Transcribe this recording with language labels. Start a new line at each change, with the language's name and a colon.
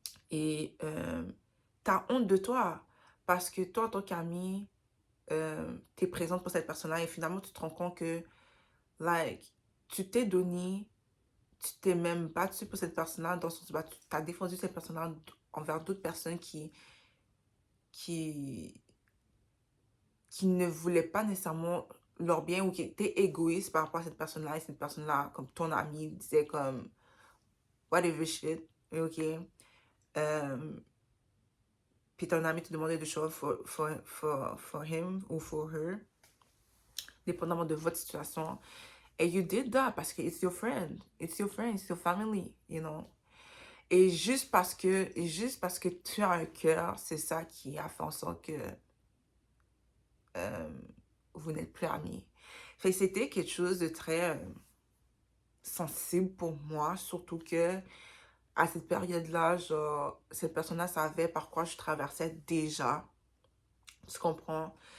French: Et t'as honte de toi parce que toi, en tant qu'ami, t'es présente pour cette personne-là et finalement, tu te rends compte que, like, tu t'es donné, tu t'es même battu pour cette personne-là, dans le sens où tu as défendu cette personne-là envers d'autres personnes qui, qui ne voulaient pas nécessairement leur bien ou qui étaient égoïstes par rapport à cette personne-là. Et cette personne-là, comme ton ami, disait comme whatever shit, ok. puis ton ami te demandait de show up for him ou for her, dépendamment de votre situation.
English: And you did that parce que it's your friend, it's your family, you know.
French: Et juste parce que tu as un cœur, c'est ça qui a fait en sorte que euh, vous n'êtes plus amis. Fait que c'était quelque chose de très sensible pour moi, surtout que à cette période-là, genre, cette personne-là savait par quoi je traversais déjà. Tu comprends?